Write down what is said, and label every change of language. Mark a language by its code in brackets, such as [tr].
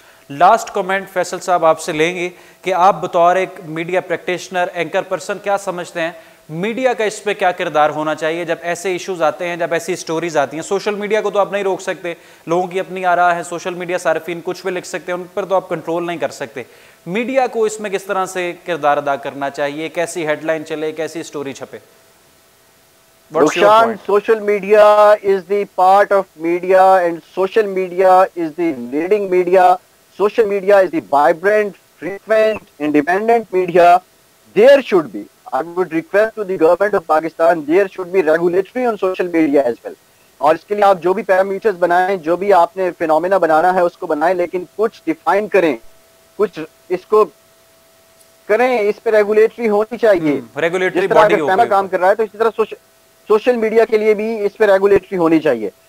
[hi] Last comment Faisal साहब आपसे लेंगे कि आप बतौर एक मीडिया प्रैक्टिशनर, एंकर पर्सन, क्या समझते हैं मीडिया का इस पे क्या किरदार होना चाहिए जब ऐसे इश्यूज आते हैं, जब ऐसी स्टोरीज आती हैं? सोशल मीडिया को तो आप नहीं रोक सकते, लोगों की अपनी आरा है, सोशल मीडिया सार्फिन कुछ भी लिख सकते हैं, उन पर तो आप कंट्रोल नहीं कर सकते। मीडिया को इसमें किस तरह से किरदार अदा करना चाहिए? कैसी हेडलाइन चले, कैसी स्टोरी छपे? [en] Rushan, social media is the part of media, and social media is the leading media. Social media is the vibrant, frequent, independent media. There should be, I would request to the government of Pakistan, there should be regulatory on social media as well. [hi] और इसके लिए आप जो भी parameters बनाएं, जो भी आपने फिनोमेना बनाना है उसको बनाएं, लेकिन कुछ डिफाइन करें, कुछ इसको करें, इस पे रेगुलेटरी होनी चाहिए। रेगुलेटरी बॉडी हो काम कर रहा है, तो इसी तरह सोशल मीडिया के लिए भी इस पे रेगुलेटरी होनी चाहिए।